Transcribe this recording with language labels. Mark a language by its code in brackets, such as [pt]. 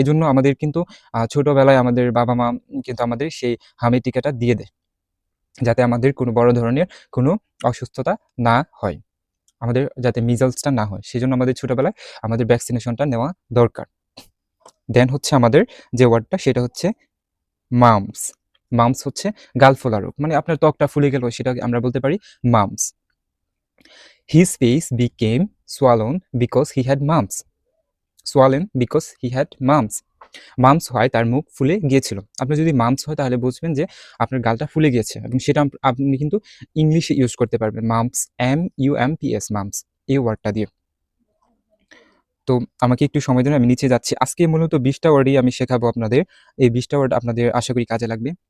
[bn] এজন্য আমাদের কিন্তু ছোটবেলায় আমাদের বাবা-মা কিন্তু আমাদের সেই হামের টিকাটা দিয়ে দেয়, যাতে আমাদের কোনো বড় ধরনের কোনো অসুস্থতা না হয়। আমাদের যাতে মিজলসটা না হয়, সেজন্য আমাদের ছোটবেলায় আমাদের ভ্যাকসিনেশনটা নেওয়া দরকার। দেন হচ্ছে আমাদের যে ওয়ার্ডটা, সেটা হচ্ছে মাম্পস। মাম্পস হচ্ছে গাল ফোলা রোগ। মানে আপনার ত্বকটা ফুলে গেল, সেটাকে আমরা বলতে পারি mumps. [en] His face became swollen because he had mumps. Swollen because he had mumps. [bn] Mumps হয়, তার মুখ ফুলে গিয়েছিল। আপনার যদি মাম্পস হয়, তাহলে বুঝবেন যে আপনার গালটা ফুলে গিয়েছে, এবং সেটা আপনি কিন্তু ইংলিশে ইউজ করতে পারবেন। মাম্পস, MUMPS, মাম্পস, এই ওয়ার্ডটা দিয়ে। তো আমাকে একটু সময় দিন, আমি নিচে যাচ্ছি। আজকে মূলত 20 টা ওয়ার্ডই আমি শেখাবো আপনাদের। এই 20 টা ওয়ার্ড আপনাদের আশা করি কাজে লাগবে।